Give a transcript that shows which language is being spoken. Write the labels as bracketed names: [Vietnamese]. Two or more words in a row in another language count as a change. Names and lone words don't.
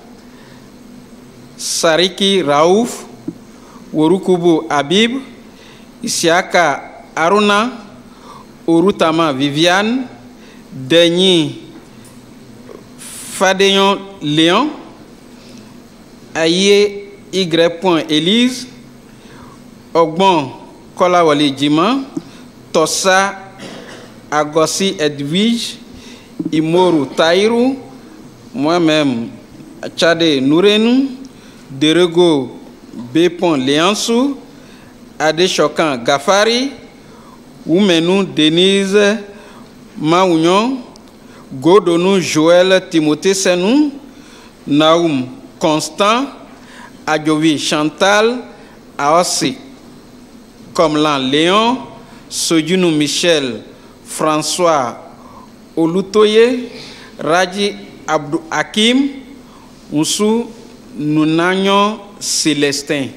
[French] Sariki Raouf, Worukubu Habib, Isiaka Aruna, Orutama Viviane, Denis Fadeyon Léon, Aye Y. Élise, Ogbon Kolawale Djima, Tossa Agossi Edwige, Imoru Taïrou, moi-même Tchade Nourenou, Derego Bepon Léansou, Adechokan Gafari, Oumenou Denise Maounion, Godonou Joël Timothée Senou, Naoum Constant, Adjovi Chantal, Aossi Komlan Léon, Sodjunou Michel, François Olutoye, Raji Abdou Hakim, Moussou Nounagnon Célestin.